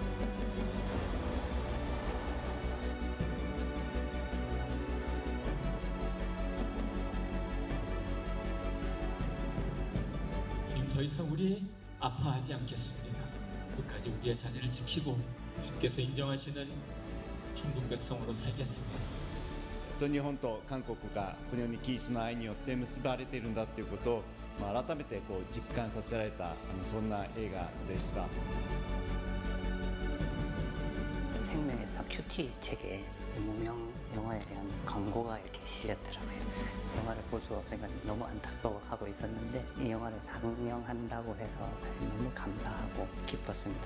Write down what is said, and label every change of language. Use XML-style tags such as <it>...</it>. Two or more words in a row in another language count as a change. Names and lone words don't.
<ko>주님, 더 이상 우리 아파하지 않겠습니다. 끝까지 우리의 자녀를 지키고 주께서 인정하시는 천국 백성으로 살겠습니다.</ko> <ja>日本と韓国がこのようにキリストの愛によって結ばれているんだということを、改めて実感させられたそんな映画でした。</ja> <ko>생명의 삶 큐티 책에 무명 영화에 대한 광고가 이렇게 실렸더라고요. 영화를 볼 수가 없으니까 너무 안타까워하고 있었는데 이 영화를 상영한다고 해서 사실 너무 감사하고 기뻤습니다.</ko>